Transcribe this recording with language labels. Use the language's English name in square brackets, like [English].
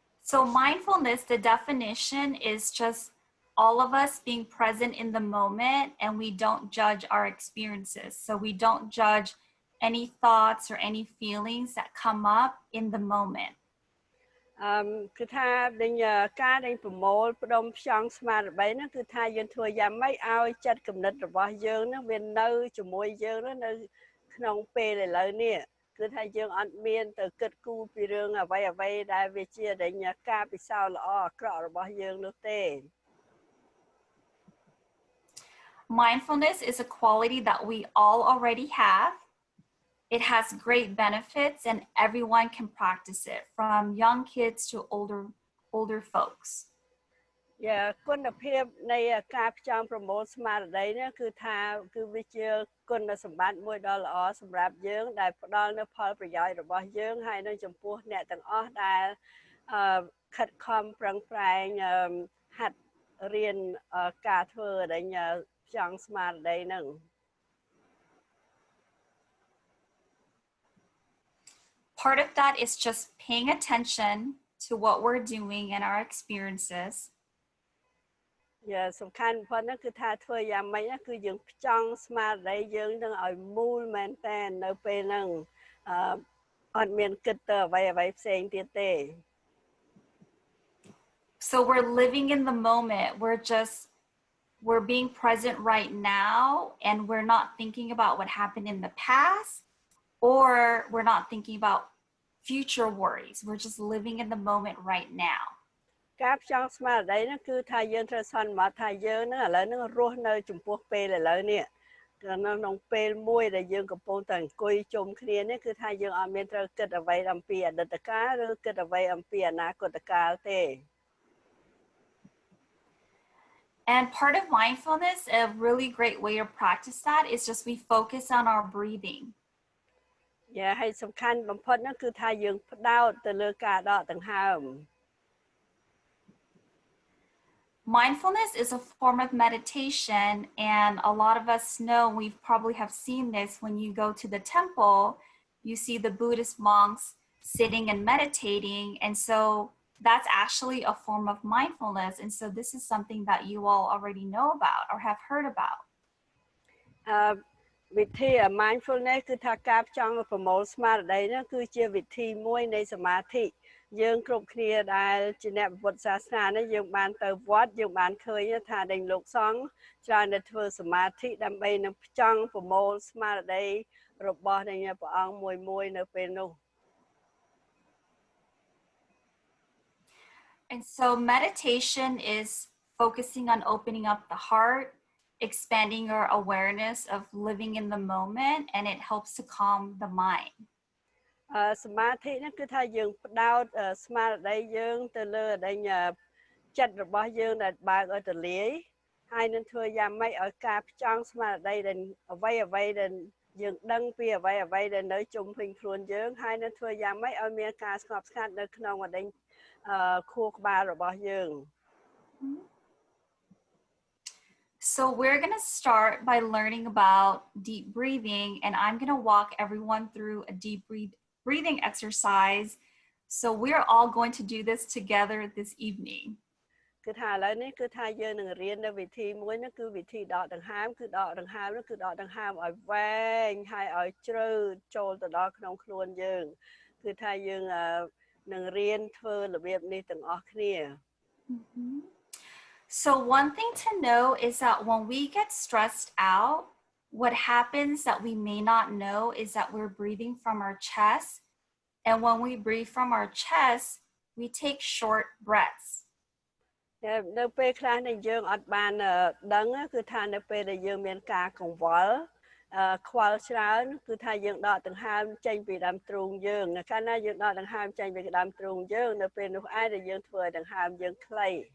[English] So mindfulness, the definition is just all of us being present in the moment, and we don't judge our experiences. So we don't judge any thoughts or any feelings that come up in the moment. [Khmer] គឺថាការប្រមូលផ្ដុំផ្ចង់ស្មារតីហ្នឹងគឺថាយើងធ្វើយ៉ាងម៉េចឲ្យចិត្តគំនិតរបស់យើងហ្នឹងវានៅជាមួយយើងនៅក្នុងពេលឥឡូវនេះគឺថាយើងអត់មានទៅគិតគូរពីរឿងអ្វីដែលវាជាការពិសោធន៍ល្អអាក្រក់របស់យើងនោះទេ [English] Mindfulness is a quality that we all already have. It has great benefits and everyone can practice it, from young kids to older folks. [Khmer] គុណភាពនៃការផ្ចង់ប្រមូលស្មារតីនេះគឺថាគឺវាជាគុណសម្បត្តិមួយដ៏ល្អសម្រាប់យើងដែលផ្ដល់នូវផលប្រយោជន៍របស់យើងហើយនៅចំពោះអ្នកទាំងអស់ដែលខិតខំប្រឹងប្រែងហាត់រៀនការធ្វើផ្ចង់ស្មារតីហ្នឹង [English] Part of that is just paying attention to what we're doing and our experiences. [Khmer] សំខាន់បំផុតហ្នឹងគឺថាធ្វើយ៉ាងម៉េចគឺយើងផ្ចង់ស្មារតីយើងនឹងឲ្យមូលមែនតើនៅពេលហ្នឹងអត់មានគិតទៅអ្វីផ្សេងទៀតទេ [English] So we're living in the moment. We're being present right now, and we're not thinking about what happened in the past, or we're not thinking about future worries. We're just living in the moment right now. [Khmer] ការផ្ចង់ស្មារតីហ្នឹងគឺថាយើងត្រូវសន្មតថាយើងហ្នឹងឥឡូវហ្នឹងរស់នៅចំពោះពេលឥឡូវនេះក្នុងពេលមួយដែលយើងកំពុងតែអង្គុយជុំគ្នានេះគឺថាយើងអត់មានត្រូវគិតអ្វីអំពីអតីតកាលឬគិតអ្វីអំពីអនាគតកាលទេ [English] And part of mindfulness, a really great way to practice that is just we focus on our breathing. [Khmer] ហើយសំខាន់បំផុតហ្នឹងគឺថាយើងផ្ដោតទៅលើការដកដង្ហើម [English] Mindfulness is a form of meditation, and a lot of us know, we probably have seen this when you go to the temple, you see the Buddhist monks sitting and meditating, and so that's actually a form of mindfulness. And so this is something that you all already know about or have heard about. [Khmer] វិធី mindfulness គឺថាការផ្ចង់ប្រមូលស្មារតីហ្នឹងគឺជាវិធីមួយនៃសមាធិយើងគ្រប់គ្នាដែលជាអ្នកពុទ្ធសាសនានេះយើងបានទៅវត្តយើងបានឃើញថាដេញលោកសង្ឃច្រើនតែធ្វើសមាធិដើម្បីនឹងផ្ចង់ប្រមូលស្មារតីរបស់ព្រះអង្គមួយនៅពេលនោះ [English] And so meditation is focusing on opening up the heart, expanding your awareness of living in the moment, and it helps to calm the mind. [Khmer] សមាធិនេះគឺថាយើងផ្ដោតស្មារតីយើងទៅលើចិត្តរបស់យើងដែលបើកឲ្យទលាយហើយនឹងធ្វើយ៉ាងម៉េចឲ្យការផ្ចង់ស្មារតីដែលអ្វីដែលយើងដឹងពីអ្វីដែលនៅជុំវិញខ្លួនយើងហើយនឹងធ្វើយ៉ាងម៉េចឲ្យមានការស្ងប់ស្ងាត់នៅក្នុងខួរក្បាលរបស់យើង [English] So we're going to start by learning about deep breathing, and I'm going to walk everyone through a deep breathing exercise. So we're all going to do this together this evening. [Khmer] គឺថាឥឡូវនេះគឺថាយើងនឹងរៀននៅវិធីមួយនោះគឺវិធីដកដង្ហើមគឺដកដង្ហើមនោះគឺដកដង្ហើមឲ្យវែងហើយឲ្យជ្រៅចូលទៅដល់ក្នុងខ្លួនយើងគឺថាយើងនឹងរៀនធ្វើរបៀបនេះទាំងអស់គ្នា [English] So one thing to know is that when we get stressed out, what happens that we may not know is that we're breathing from our chest. And when we breathe from our chest, we take short breaths. [Khmer] នៅពេលខ្លះនេះយើងអត់បានដឹងគឺថានៅពេលដែលយើងមានការកង្វល់ខ្វល់ច្រើនគឺថាយើងដកដង្ហើមចេញពីដើមទ្រូងយើងកាលណាយើងដកដង្ហើមចេញពីដើមទ្រូងយើងនៅពេលនោះឯងដែលយើងធ្វើឲ្យដង្ហើមយើងខ្លី